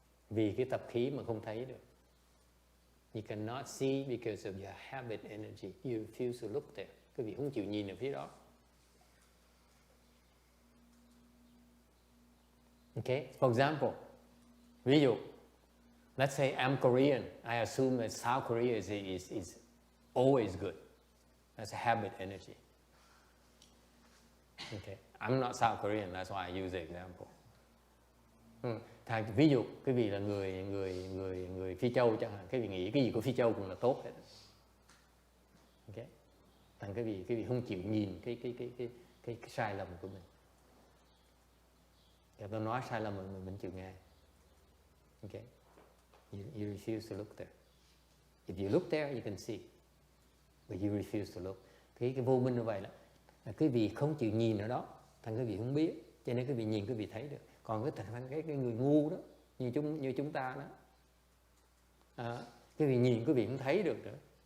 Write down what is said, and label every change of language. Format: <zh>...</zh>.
<vi>Vì cái tập khí mà không thấy được.</vi> <en>You cannot see because of your habit energy. You refuse to look there.</en> <vi>Quý vị không chịu nhìn ở phía đó.</vi> <en>Okay, for example,</en> <vi>ví dụ,</vi> <en>let's say I'm Korean. I assume that South Korea is always good. That's a habit energy. Okay, I'm not South Korean. That's why I use the example.</en> <vi>Ví dụ, cái vị là người Phi Châu chẳng hạn, cái vị nghĩ cái gì của Phi Châu cũng là tốt hết. Okay, thành cái vị không chịu nhìn cái sai lầm của mình. Và tôi nói sai lầm mình chịu nghe.</vi> <en>Okay, you refuse to look there. If you look there, you can see, but you refuse to look.</en> <vi>Cái vô minh như vậy là cái vị không chịu nhìn ở đó, thành cái vị không biết, cho nên cái vị nhìn cái vị thấy được. Còn cái người ngu đó, như chúng ta đó, cái vị nhìn cái vị không thấy được nữa.</vi>